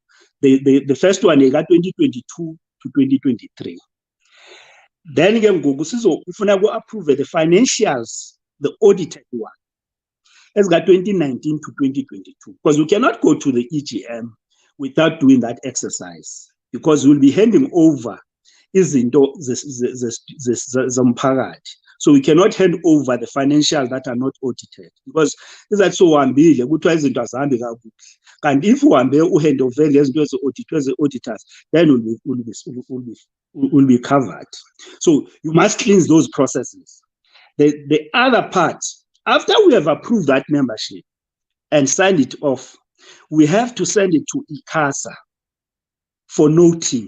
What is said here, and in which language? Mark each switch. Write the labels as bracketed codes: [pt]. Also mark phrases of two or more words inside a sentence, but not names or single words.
[en] The first one is 2022 to 2023. Then again, if we approve the financials, the audited one, it's got 2019 to 2022. Because we cannot go to the EGM without doing that exercise, because we'll be handing over [zu] izinto zomphakathi. [en] So we cannot hand over the financials that are not audited, because that's so [zu] ambile kuthiwa izinto azihambi kakuhle. [en] And if [zu] uhambe uhand over lezinto ezi [en] auditors, then will be covered. So you must cleanse those processes. The other part, after we have approved that membership and signed it off, we have to send it to ICASA for noting.